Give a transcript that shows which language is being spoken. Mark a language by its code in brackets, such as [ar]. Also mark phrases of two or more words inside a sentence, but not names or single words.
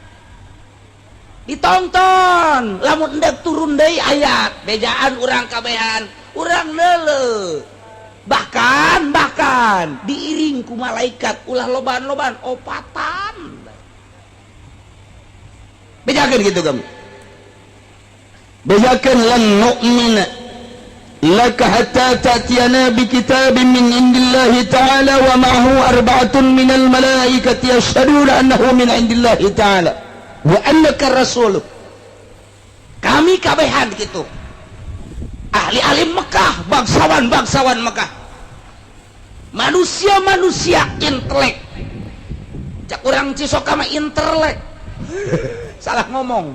[su] ditonton, lamun endek turun deui ayat bejaan urang kabehan urang neuleuh, bahkan diiring ku malaikat ulah loban-loban opatan. Bejakeun gitu kamu. [ar] Bejakeun لن نؤمن لك حتى تأتينا بكتاب من عند الله تعالى ومعه أربعة من الملائكة يشهدون أنه من عند الله تعالى وأنك رسوله. [su] Kami kabehan gitu. Ahli-ahli Mekah, bangsawan Mekah. Manusia-manusia intelek. Cak urang Cisoka mah intelek. Salah ngomong.